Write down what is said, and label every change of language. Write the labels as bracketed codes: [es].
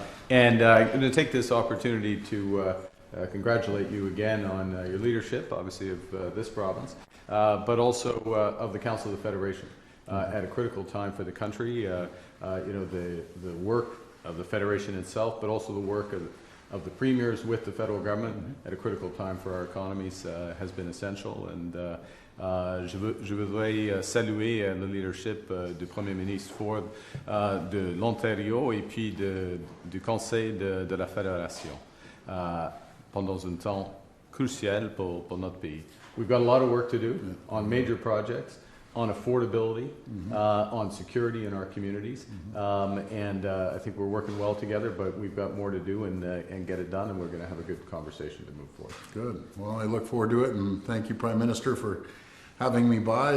[en] And I'm going to take this opportunity to congratulate you again on your leadership, obviously, of this province, but also of the Council of the Federation at a critical time for the country. The work of the Federation itself, but also the work of the premiers with the federal government at a critical time for our economies has been essential. [fr] And je voudrais saluer le leadership du Premier ministre Ford de l'Ontario et puis du Conseil de la Fédération pendant un temps crucial pour notre pays. [en] We've got a lot of work to do on major projects, on affordability, on security in our communities, and I think we're working well together, but we've got more to do and get it done, and we're going to have a good conversation to move forward. Good. Well, I look forward to it, and thank you, Prime Minister, for having me by.